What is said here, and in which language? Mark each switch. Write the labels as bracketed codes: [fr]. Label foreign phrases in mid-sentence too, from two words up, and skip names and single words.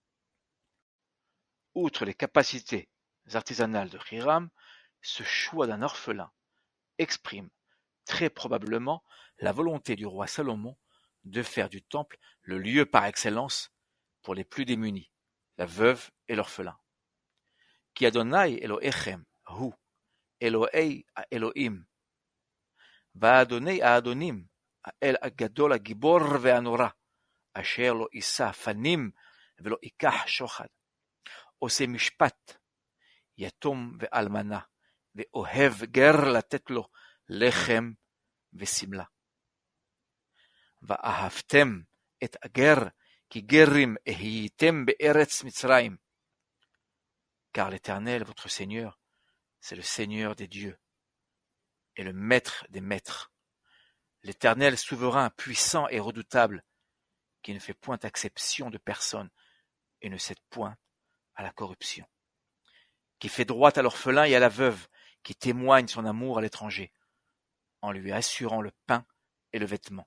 [fr] Outre les capacités artisanales de Hiram, ce choix d'un orphelin exprime très probablement la volonté du roi Salomon de faire du temple le lieu par excellence pour les plus démunis, la veuve et l'orphelin. [he] כי אדני אלהיכם הוא אלהי אלהים ואדני אדנים האל הגדול הגיבור והנורא, אשר לא יישא פנים ולא ייקח שוחד, עושה משפט, יתום ואלמנה, ואוהב גר לתת לו לחם ושמלה. ואהבתם את הגר, כי גרים הייתם בארץ מצרים. [fr] Car l'Éternel, votre Seigneur, c'est le Seigneur des dieux et le Maître des maîtres. L'Éternel souverain, puissant et redoutable, qui ne fait point exception de personne et ne cède point à la corruption, qui fait droit à l'orphelin et à la veuve, qui témoigne son amour à l'étranger, en lui assurant le pain et le vêtement.